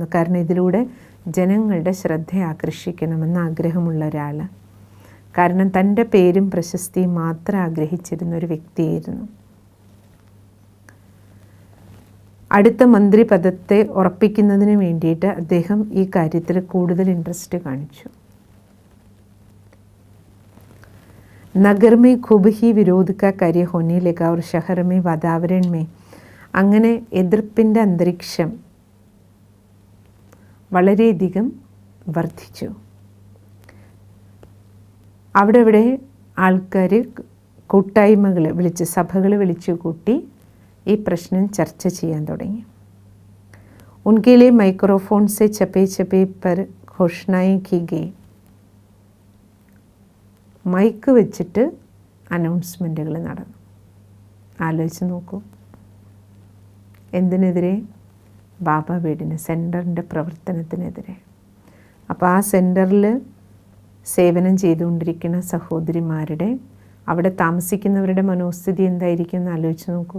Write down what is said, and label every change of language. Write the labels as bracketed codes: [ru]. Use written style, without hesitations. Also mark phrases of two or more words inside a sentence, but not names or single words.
[ml] കാരണം ഇതിലൂടെ ജനങ്ങളുടെ ശ്രദ്ധ ആകർഷിക്കണമെന്ന് ആഗ്രഹമുള്ള ഒരാൾ. കാരണം തൻ്റെ പേരും പ്രശസ്തിയും മാത്രം ആഗ്രഹിച്ചിരുന്ന ഒരു വ്യക്തിയായിരുന്നു. അടുത്ത മന്ത്രി പദത്തെ ഉറപ്പിക്കുന്നതിന് വേണ്ടിയിട്ട് അദ്ദേഹം ഈ കാര്യത്തിൽ കൂടുതൽ ഇൻട്രസ്റ്റ് കാണിച്ചു. [hi] नगर में खूब ही विरोध का कार्य होने लगा और शहर में वातावरण में [ml] അങ്ങനെ എതിർപ്പിൻ്റെ അന്തരീക്ഷം വളരെയധികം വർദ്ധിച്ചു. അവിടെ ആൾക്കാർ കൂട്ടായ്മകൾ വിളിച്ച്, സഭകൾ വിളിച്ചു കൂട്ടി ഈ പ്രശ്നം ചർച്ച ചെയ്യാൻ തുടങ്ങി. [hi] उनके लिए माइक्रोफोन से छपे छपे पर घोषणाएं की गई. [ml] മൈക്ക് വെച്ചിട്ട് അനൗൺസ്മെൻറ്റുകൾ നടന്നു. ആലോചിച്ച് നോക്കൂ, എന്തിനെതിരെ? ബാബ വീടിന്, സെൻറ്ററിൻ്റെ പ്രവർത്തനത്തിനെതിരെ. അപ്പോൾ ആ സെൻറ്ററിൽ സേവനം ചെയ്തുകൊണ്ടിരിക്കുന്ന സഹോദരിമാരുടെ, അവിടെ താമസിക്കുന്നവരുടെ മനോസ്ഥിതി എന്തായിരിക്കും എന്ന് ആലോചിച്ച് നോക്കൂ.